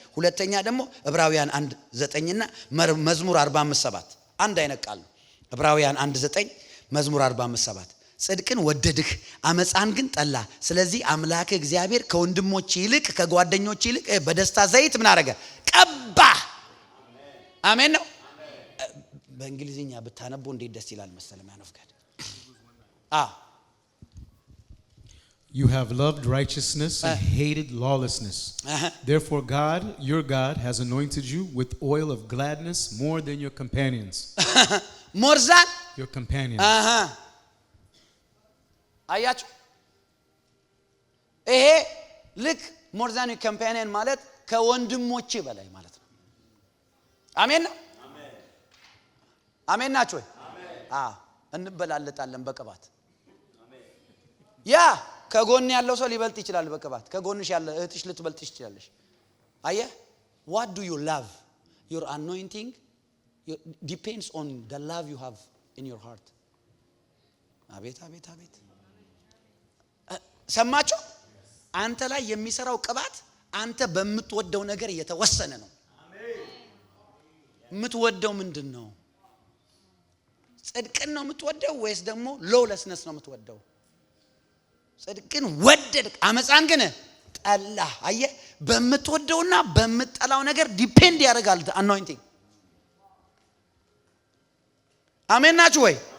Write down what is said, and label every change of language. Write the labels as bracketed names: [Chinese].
[Amharic] ሁለተኛ ደግሞ ዕብራውያን 1:9 እና መዝሙር 45:7 አንድ አይነት ቃል ነው። ዕብራውያን 1:9 መዝሙር 45:7 ጽድቅን ወደድህ አመፃን ግን ጠላ፣ ስለዚህ አምላክ እግዚአብሔር ከወንድሞች ይልቅ ከጓደኞች ይልቅ በደስታ ዘይት ምን አረገ? ቀባ። አሜን ነው። በእንግሊዝኛ ብታነቡ እንዴት ደስ ይላል መሰለ ማንofgad [English] You have loved righteousness and hated lawlessness. Therefore God, your God, has anointed you with oil of gladness more than your companions. More than your companions. [Amharic] አያችሁ ይሄ ልክ [English] more than your companion [Amharic] ማለት ከወንድሞቼ በላይ ማለት ነው። አሜን ነው። አሜን ናችሁ ወይ? እንበላለጣለን በቅባት። ያ ከጎን ያለው ሰው ሊበልጥ ይችላል በቅባት። ከጎንሽ ያለ እህትሽ ልትበልጥ ይችላልሽ። አየህ [English] what do you love? Your anointing depends on the love you have in your heart. [Amharic] አቤት አቤት አቤት ሰማችሁ? አንተ ላይ የሚሰራው ቅባት አንተ በምትወደው ነገር የተወሰነ ነው። የምትወደው ምንድነው? ጽድቅን ነው የምትወደው ወይስ ደግሞ ሎውለስነስ ነው የምትወደው? ጽድቅን ወደድክ አመፃን ግን ጠላ። አየህ በምትወደውና በምትጠላው ነገር ዲፔንድ ያደርጋል አኖይንቲንግ። አሜን ናችሁ ወይ?